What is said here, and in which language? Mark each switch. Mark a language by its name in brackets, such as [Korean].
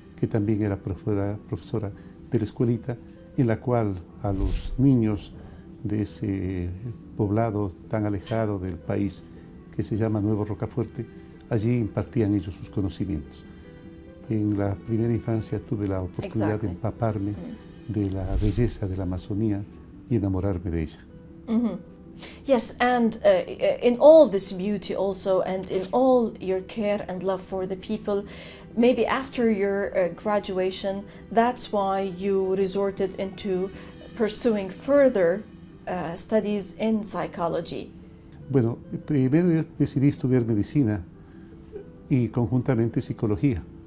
[Spanish] que también era profesora de la escuelita, en la cual a los niños de ese poblado tan alejado del país que se llama Nuevo Rocafuerte, allí impartían ellos sus conocimientos. En la primera infancia tuve la oportunidad de empaparme de la belleza de la Amazonía y enamorarme de ella. [English] Yes, and in all this beauty also, and in all your care and love for the people, maybe after your graduation, that's why you resorted into pursuing further studies in psychology. [Spanish] Bueno, primero decidí estudiar medicina y conjuntamente psicología.